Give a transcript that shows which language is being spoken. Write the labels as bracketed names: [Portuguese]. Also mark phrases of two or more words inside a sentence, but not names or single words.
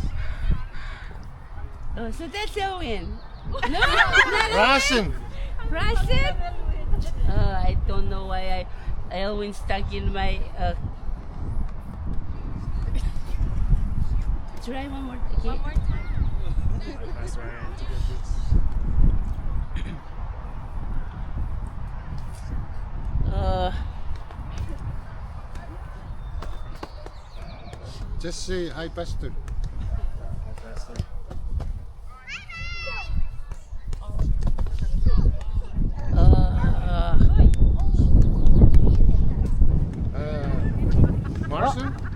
[English] Oh, so that's Elwin. No, Rasen. Rancid? I don't know why Elwin stuck in my. Try one more. Okay. Hi, Pastor. Hi, Indicatress. Just say hi, Pastor. Hi, Pastor. Marcel?